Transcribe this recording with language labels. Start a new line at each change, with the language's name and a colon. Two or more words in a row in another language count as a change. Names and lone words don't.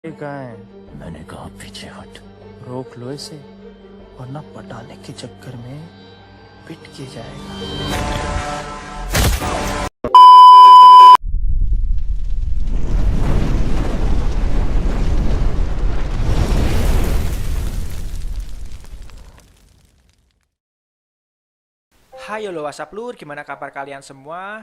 Hindi: कहाँ है? मैंने कहा पीछे हट, रोक लो इसे वरना पटाने के चक्कर में पिट के जाएगा।
Indonesian: Hai halo WhatsApp Lur, gimana kabar kalian semua?